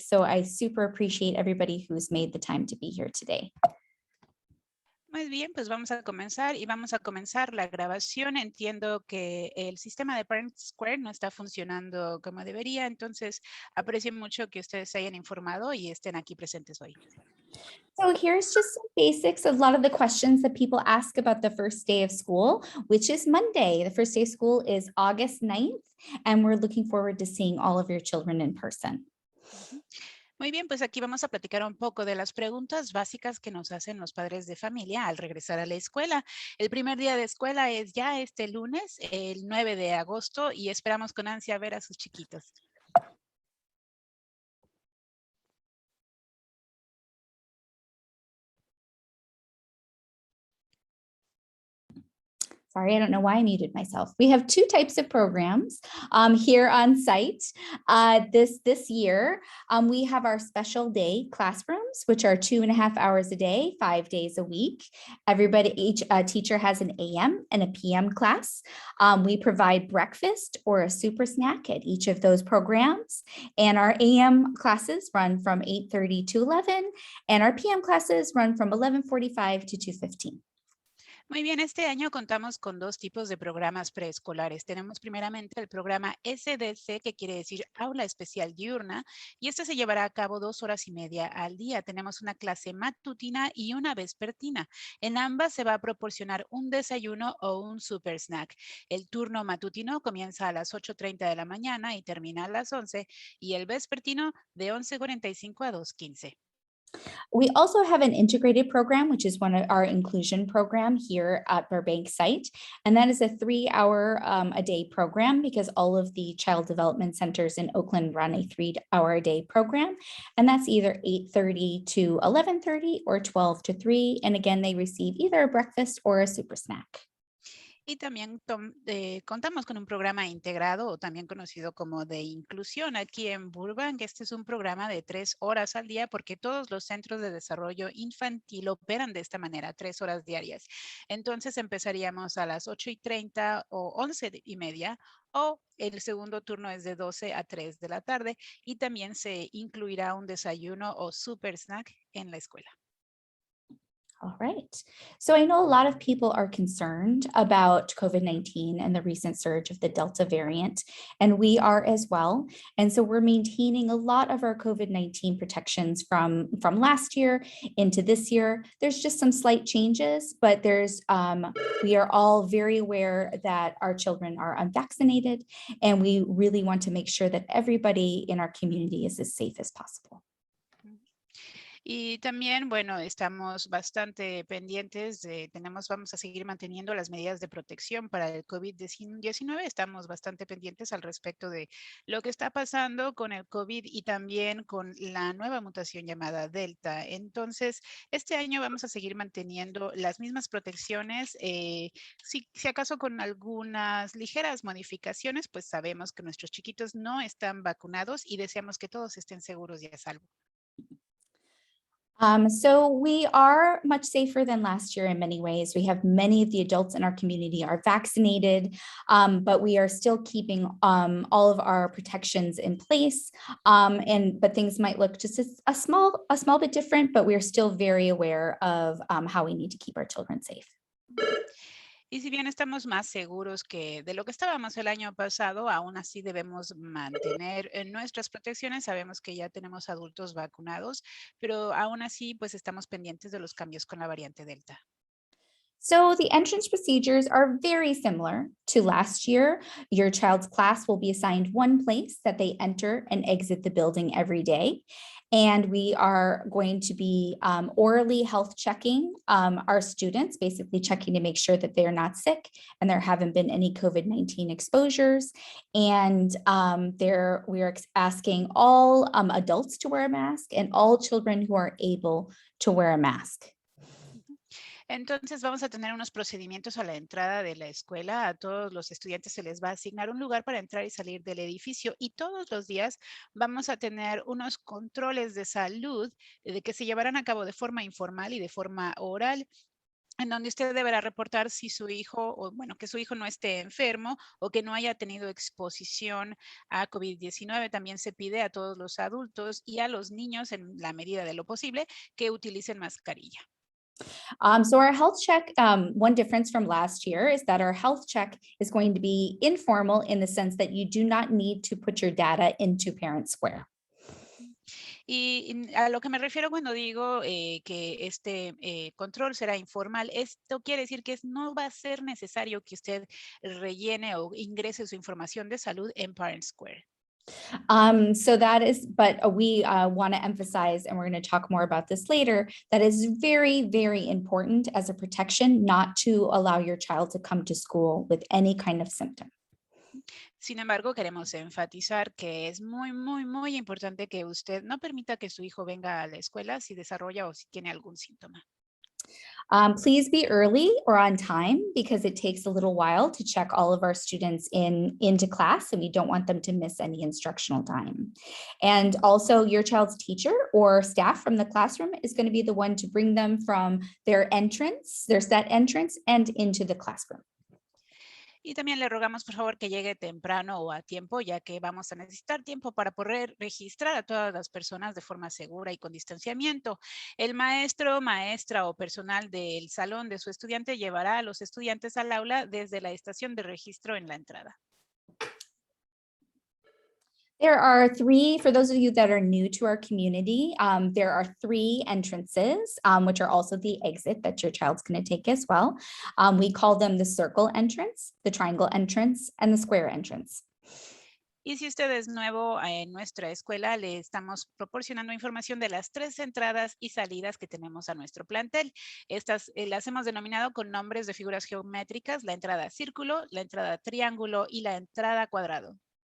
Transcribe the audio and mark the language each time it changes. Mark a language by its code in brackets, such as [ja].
[en] So I super appreciate everybody who's made the time to be here today. [es] Muy bien, pues vamos a comenzar y vamos a comenzar la grabación. Entiendo que el sistema de Parent Square no está funcionando como debería, entonces aprecio mucho que ustedes se hayan informado y estén aquí presentes hoy. [en] So here's just some basics. A lot of the questions that people ask about the first day of school, which is Monday. The first day of school is August 9th, and we're looking forward to seeing all of your children in person. [es] Muy bien, pues aquí vamos a platicar un poco de las preguntas básicas que nos hacen los padres de familia al regresar a la escuela. El primer día de escuela es ya este lunes, el 9 de agosto, y esperamos con ansia ver a sus chiquitos. [en] Sorry, I don't know why I muted myself. We have two types of programs here on site. This year, we have our special day classrooms, which are 2.5 hours a day, 5 days a week. Each teacher has an AM and a PM class. We provide breakfast or a super snack at each of those programs. And our AM classes run from 8:30 to 11, and our PM classes run from 11:45 to 2:15. [es] Muy bien, este año contamos con dos tipos de programas preescolares. Tenemos primeramente el programa SDC, que quiere decir Aula Especial Diurna, y este se llevará a cabo 2 horas y media al día. Tenemos una clase matutina y una vespertina. En ambas se va a proporcionar un desayuno o un super snack. El turno matutino comienza a las 8:30 de la mañana y termina a las 11, y el vespertino de 11:45 a 2:15. [en] We also have an integrated program, which is one of our inclusion program here at Burbank site. And that is a 3-hour a day program because all of the child development centers in Oakland run a 3-hour a day program. And that's either 8:30 to 11:30 or 12 to 3. And again, they receive either a breakfast or a super snack. [es] Y también contamos con un programa integrado, o también conocido como de inclusión, aquí en Burbank. Este es un programa de 3 horas al día porque todos los centros de desarrollo infantil operan de esta manera, 3 horas diarias. Entonces empezaríamos a las 8:30 o 11:30, o el segundo turno es de 12 a 3 de la tarde, y también se incluirá un desayuno o super snack en la escuela. [en] All right. So I know a lot of people are concerned about COVID-19 and the recent surge of the Delta variant, and we are as well. And so we're maintaining a lot of our COVID-19 protections from last year into this year. There's just some slight changes, but we are all very aware that our children are unvaccinated, and we really want to make sure that everybody in our community is as safe as possible. [es] Y también, bueno, estamos bastante pendientes vamos a seguir manteniendo las medidas de protección para el COVID-19. Estamos bastante pendientes al respecto de lo que está pasando con el COVID y también con la nueva mutación llamada Delta. Entonces, este año vamos a seguir manteniendo las mismas protecciones, si acaso con algunas ligeras modificaciones, pues sabemos que nuestros chiquitos no están vacunados y deseamos que todos estén seguros y a salvo. [en] So we are much safer than last year in many ways. We have many of the adults in our community are vaccinated, but we are still keeping all of our protections in place. But things might look just a small bit different, but we're still very aware of how we need to keep our children safe. [es] Y si bien estamos más seguros que de lo que estábamos el año pasado, aún así debemos mantener nuestras protecciones. Sabemos que ya tenemos adultos vacunados, pero aún así pues estamos pendientes de los cambios con la variante Delta. [en] So the entrance procedures are very similar to last year. Your child's class will be assigned one place that they enter and exit the building every day. And we are going to be orally health checking our students, basically checking to make sure that they're not sick and there haven't been any COVID-19 exposures. And we are asking all adults to wear a mask and all children who are able to wear a mask. [es] Entonces vamos a tener unos procedimientos a la entrada de la escuela. A todos los estudiantes se les va a asignar un lugar para entrar y salir del edificio y todos los días vamos a tener unos controles de salud de que se llevarán a cabo de forma informal y de forma oral, en donde usted deberá reportar si su hijo, o bueno, que su hijo no esté enfermo o que no haya tenido exposición a COVID-19. También se pide a todos los adultos y a los niños, en la medida de lo posible, que utilicen mascarilla. [en] So our health check, one difference from last year is that our health check is going to be informal in the sense that you do not need to put your data into Parent Square. [es] Y a lo que me refiero cuando digo que este control será informal, esto quiere decir que no va a ser necesario que usted rellene o ingrese su información de salud en Parent Square. [en] So that is, but we want to emphasize, and we're going to talk more about this later, that is very, very important as a protection not to allow your child to come to school with any kind of symptom. [es] Sin embargo, queremos enfatizar que es muy, muy, muy importante que usted no permita que su hijo venga a la escuela si desarrolla o si tiene algún síntoma. [en] Please be early or on time because it takes a little while to check all of our students into class, and we don't want them to miss any instructional time. And also your child's teacher or staff from the classroom is going to be the one to bring them from their entrance, their set entrance, and into the classroom. [es] Y también le rogamos, por favor, que llegue temprano o a tiempo, ya que vamos a necesitar tiempo para poder registrar a todas las personas de forma segura y con distanciamiento. El maestro, maestra o personal del salón de su estudiante llevará a los estudiantes al aula desde la estación de registro en la entrada. [en] There are three, for those of you that are new to our community, there are three entrances, which are also the exit that your child's going to take as well. We call them the circle entrance, the triangle entrance, and the square entrance. [es] Y si usted es nuevo en nuestra escuela, le estamos proporcionando información de las 3 entradas y salidas que tenemos a nuestro plantel. Estas las hemos denominado con nombres de figuras geométricas: la entrada círculo, la entrada triángulo y la entrada cuadrado.